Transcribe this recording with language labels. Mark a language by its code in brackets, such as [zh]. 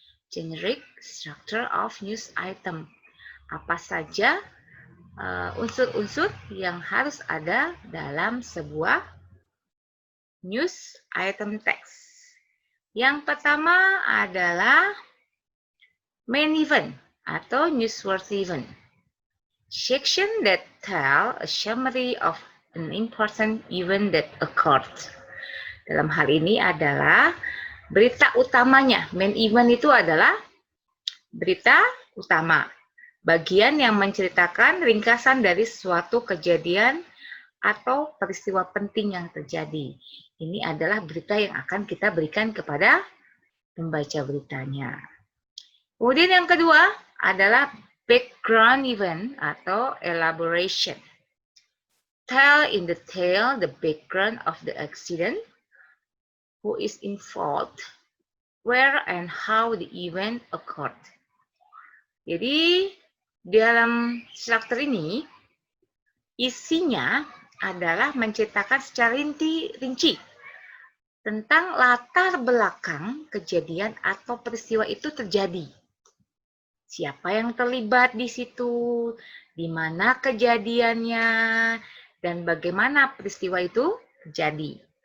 [en] Generic structure of news item. [id] Apa saja unsur-unsur yang harus ada dalam sebuah news item text. Yang pertama adalah main event atau newsworthy event. [en] Section that tell a summary of an important event that occurred. [id] Dalam hal ini adalah berita utamanya. Main event itu adalah berita utama. Bagian yang menceritakan ringkasan dari suatu kejadian atau peristiwa penting yang terjadi. Ini adalah berita yang akan kita berikan kepada pembaca beritanya. Kemudian yang kedua adalah background event atau elaboration. [en] Tell in detail the background of the accident, who is involved, where and how the event occurred. [id] Jadi dalam struktur ini isinya adalah menceritakan secara rinci tentang latar belakang kejadian atau peristiwa itu terjadi. Siapa yang terlibat di situ, di mana kejadiannya, dan bagaimana peristiwa itu terjadi.